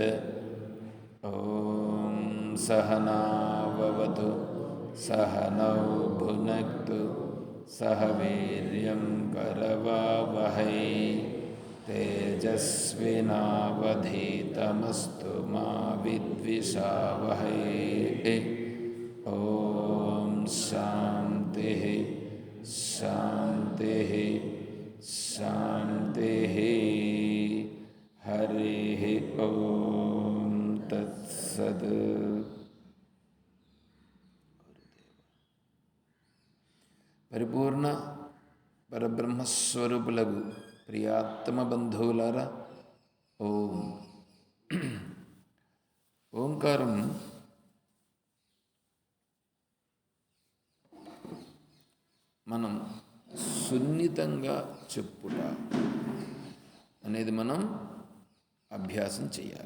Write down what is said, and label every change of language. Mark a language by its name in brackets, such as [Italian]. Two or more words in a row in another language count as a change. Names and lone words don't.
[Sanskrit] ॐ सहना भवतु सहनौ भुनक्तु सह वीर्यं करवावहै तेजस्विनावधीतमस्तु मा विद्विषावहै। ॐ शान्तिः शान्तिः शान्तिः। हरिः ॐ तत्सत्। [Telugu] పరిపూర్ణ పరబ్రహ్మస్వరూపులకు ప్రియాత్మ బంధువులారా, ఓం. ఓంకారం మనం సున్నితంగా చెప్పుట అనేది మనం అభ్యాసం చేయాలి.